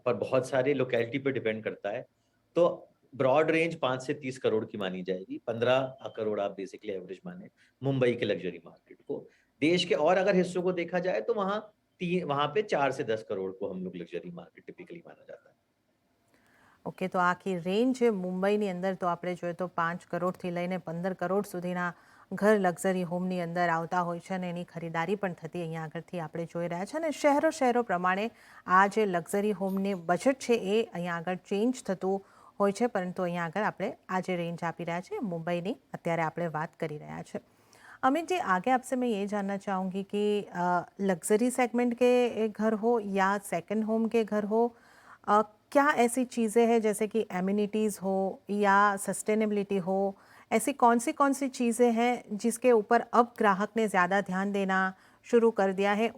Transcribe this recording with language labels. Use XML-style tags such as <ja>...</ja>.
<hi>पर बहुत सारे लोकेलिटी पे डिपेंड करता है। तो ब्रॉड रेंज 5 से 30 करोड़ की मानी जाएगी। 15 करोड़ आप बेसिकली एवरेज माने मुंबई के लग्ज़री मार्केट को। देश के और अगर हिस्सों को देखा जाए तो वहाँ पे 4 से 10 करोड़ को हम लोग लग्ज़री मार्केट टिपिकली माना जाता है।</hi> <gu>ઓકે, તો આખી રેન્જ મુંબઈની અંદર તો આપણે જોઈએ તો 5 કરોડથી લઈને 15 કરોડ સુધીના ઘર લક્ઝરી હોમની અંદર આવતા હોય છે અને એની ખરીદારી પણ થતી અહીંયા આગળથી આપણે જોઈ રહ્યા છે। અને શહેરો શહેરો પ્રમાણે આ જે લક્ઝરી હોમની બજેટ છે એ અહીંયા આગળ ચેન્જ થતું હોય છે, પરંતુ અહીંયા આગળ આપણે આ જે રેન્જ આપી રહ્યા છે મુંબઈની અત્યારે આપણે વાત કરી રહ્યા છે।</gu> <hi>अमित जी, आगे आपसे मैं ये जानना चाहूँगी कि लग्जरी सेगमेंट के घर हो या सेकंड होम के घर हो, अ, क्या ऐसी चीज़ें हैं जैसे कि एमिनिटीज़ हो या सस्टेनेबिलिटी हो, ऐसी कौन सी चीज़ें हैं जिसके ऊपर अब ग्राहक ने ज़्यादा ध्यान देना शुरू कर दिया है?</hi>